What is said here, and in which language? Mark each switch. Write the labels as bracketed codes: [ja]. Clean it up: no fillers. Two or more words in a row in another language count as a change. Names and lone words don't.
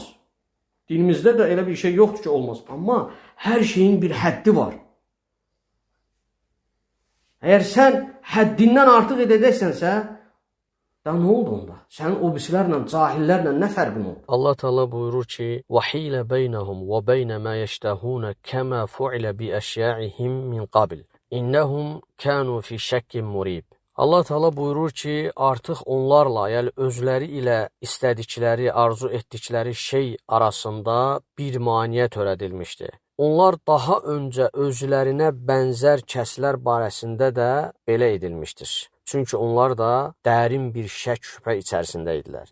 [az] Dinimizdə də elə bir şey yoxdur ki, olmaz. Amma hər şeyin bir həddi var. Əgər sən həddindən artıq edəcəksənsə, da nə oldu onda? Sənin o birisilərlə, cahillərlə nə fərqin oldu? Allah Teala buyurur ki: [ar] "وحيل بينهم وبين ما يشتهون كما فعل بأشياعهم من قبل. إنهم كانوا في شك مريب." [az] Allah Teala buyurur ki, artıq onlarla, yəni özləri ilə istədikləri, arzu etdikləri şey arasında bir maneə törədilmişdi. Onlar daha öncə özlərinə bənzər kəslər barəsində də belə edilmişdir. Çünki onlar da dərin bir şək şübhə içərisində idilər.